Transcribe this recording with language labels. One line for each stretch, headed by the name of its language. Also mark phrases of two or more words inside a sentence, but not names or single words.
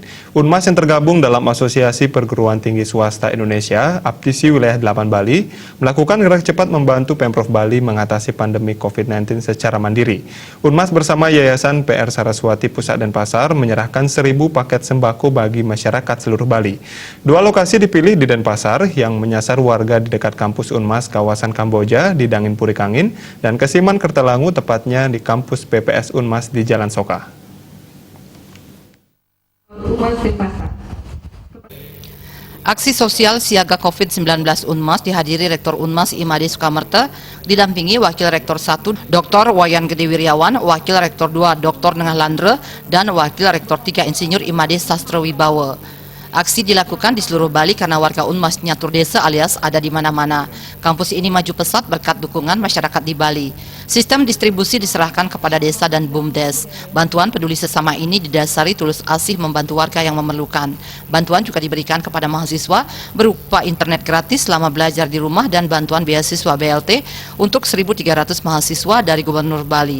Indonesian: Unmas yang tergabung dalam Asosiasi Perguruan Tinggi Swasta Indonesia, APTISI Wilayah 8 Bali, melakukan gerak cepat membantu Pemprov Bali mengatasi pandemi COVID-19 secara mandiri. Unmas bersama Yayasan PR Saraswati Pusat dan Pasar menyerahkan 1.000 paket sembako bagi masyarakat seluruh Bali. 2 lokasi dipilih di Denpasar yang menyasar warga di dekat kampus Unmas kawasan Kamboja di Dangin Purikangin dan Kesiman Kertalangu tepatnya di kampus PPS Unmas di Jalan Soka. Aksi sosial siaga COVID-19 Unmas dihadiri Rektor Unmas Imade Sukamerta, didampingi Wakil Rektor 1 Dr. Wayan Gede Wiryawan, Wakil Rektor 2 Dr. Nengah Landre, dan Wakil Rektor 3 Insinyur Imade Sastra Wibawa. Aksi dilakukan di seluruh Bali karena warga Unmas
Balinese: nyatur desa
Indonesian: alias ada di mana-mana. Kampus ini maju pesat berkat dukungan masyarakat di Bali. Sistem distribusi diserahkan kepada desa dan BUMDes. Bantuan peduli sesama ini didasari tulus asih membantu warga yang memerlukan. Bantuan juga diberikan kepada mahasiswa berupa internet gratis selama belajar di rumah dan bantuan beasiswa BLT untuk 1.300 mahasiswa dari Gubernur Bali.